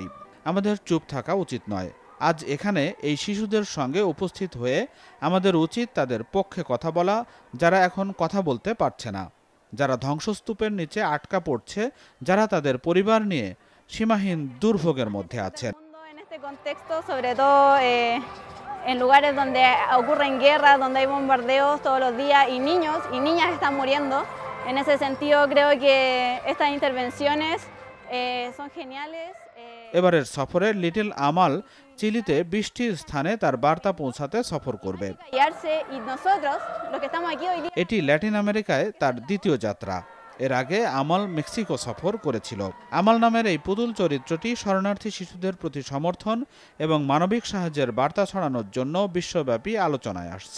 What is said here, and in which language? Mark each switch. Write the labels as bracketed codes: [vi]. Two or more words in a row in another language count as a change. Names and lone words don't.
[bn] আমাদের চুপ থাকা উচিত নয়। আজ এখানে এই শিশুদের সঙ্গে উপস্থিত হয়ে আমাদের উচিত তাদের পক্ষে কথা বলা, যারা এখন কথা বলতে পারছে না, যারা ধ্বংসস্তূপের নিচে আটকা পড়ছে, যারা তাদের পরিবার নিয়ে সীমাহীন দুর্ভোগের মধ্যে আছেন। [es] En lugares donde ocurren guerras, donde hay bombardeos todos los días y niños y niñas están muriendo. En ese sentido creo que estas intervenciones son geniales. [bn] এবারের সফরে লিটল আমাল চিলিতে ২০টি স্থানে তার বার্তা পৌঁছাতে সফর করবে। এটি ল্যাটিন আমেরিকায় তার দ্বিতীয় যাত্রা। এর আগে আমাল মেক্সিকো সফর করেছিল। আমাল নামের এই পুতুল চরিত্রটি শরণার্থী শিশুদের প্রতি সমর্থন এবং মানবিক সাহায্যের বার্তা ছড়ানোর জন্য বিশ্বব্যাপী আলোচনায় আসছে।